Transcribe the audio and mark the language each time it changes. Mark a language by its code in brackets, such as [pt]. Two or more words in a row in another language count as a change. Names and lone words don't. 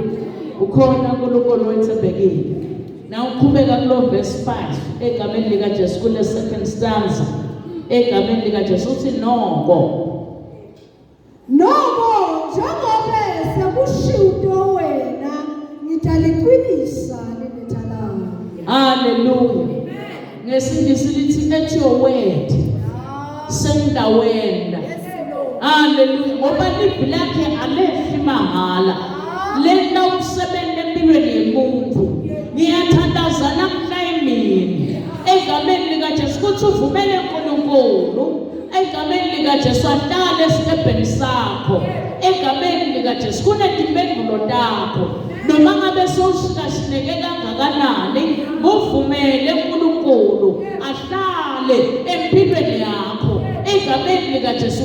[ss] Ukhona uNkulunkulu wethembekile. Na uqhubeka kulo verse 5 egameni lika Jesu kule [en] second stanza [ss] egameni lika Jesu uthi noko njengoba sekushiwo wena ngitaliqinisa lenetha lami. hallelujah. Ngesingisi lithi [en] at your word [ss] sengidawenda. Hallelujah. Ngoba livi lakhe alehli mahala lena umsebenzi empilweni yomuntu ngiyathandaza namhla emini egameni lika Jesu ukuthi uvumele uNkulunkulu egameni lika Jesu ahlale esitebheni sakho egameni lika Jesu kunetimpendulo takho noma ngabe sowushikashineke kangakanani uvumele uNkulunkulu ahlale empilweni yakho egameni lika Jesu.